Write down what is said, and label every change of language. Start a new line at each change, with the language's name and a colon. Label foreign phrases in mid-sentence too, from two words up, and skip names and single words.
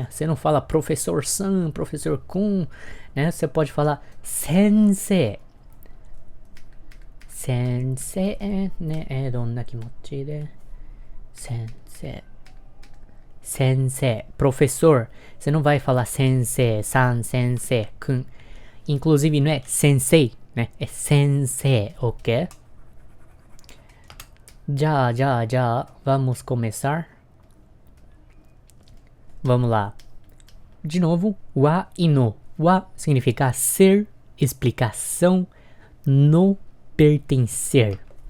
Portuguese: Você não fala professor san, professor kun, né? Você pode falar sensei. Sensei, né?
Japanese: É どんな気持ちで先生.
Portuguese: Sensei, professor. Você não vai falar sensei, san, sensei, kun. Inclusive não é sensei, né? É sensei, ok? Já, vamos começar? Vamos lá. De novo, wa e no. Wa significa ser, explicação, no, pertencer.